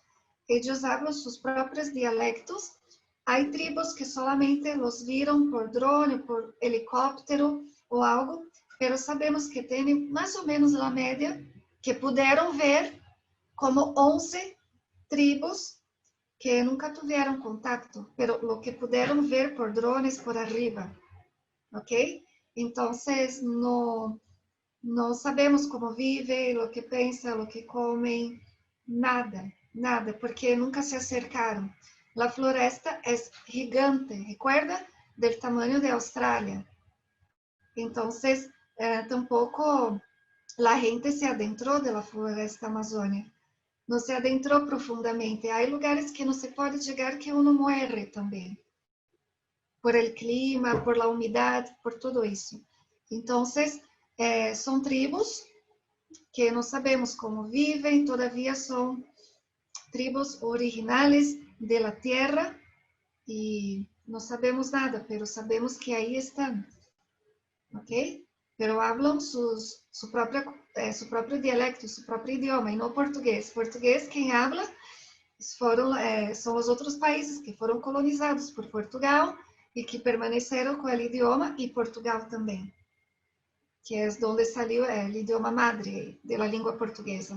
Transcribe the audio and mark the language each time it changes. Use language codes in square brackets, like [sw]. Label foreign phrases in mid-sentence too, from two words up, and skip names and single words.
[pt] Eles falam seus próprios dialectos. Há tribos que solamente os viram por drone, por helicóptero ou algo, mas sabemos que tem mais ou menos a média que puderam ver como 11 tribos que nunca tiveram contato, mas o que puderam ver por drones [es] por arriba, [pt] ok? Então, não sabemos como vivem, o que pensam, o que comem, nada, porque nunca se acercaram. A floresta é gigante, recuerda? Del tamanho da Austrália. Então, tampouco a gente se adentrou da floresta amazônica. Não se adentrou profundamente. Há lugares que não se pode chegar que uno morre também. [es] Por el clima, por la [pt] umidade, por tudo isso. Então, são tribos que não sabemos como vivem, todavia são tribos originais [es] de la tierra [pt] e não sabemos nada, pero sabemos que aí estão, ok? [es] Pero [pt] hablam sua própria [es] su propio dialecto, su propio idioma, y no portugués. Portugués, quien habla son los otros países que fueron colonizados por Portugal y que permanecieron con el idioma, y Portugal también, que es donde salió el idioma madre de la lengua portuguesa.